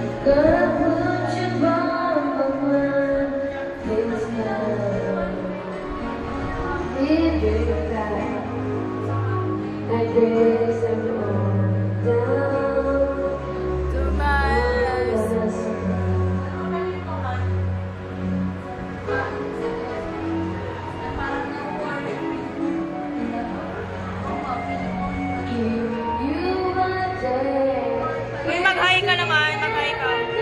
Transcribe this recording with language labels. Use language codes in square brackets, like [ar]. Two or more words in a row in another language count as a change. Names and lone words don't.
[en] put you on my mind this time. If you die, I guess I'm going down to my last. [tl] Uy, mag-hi ka naman. Mag-hi ka.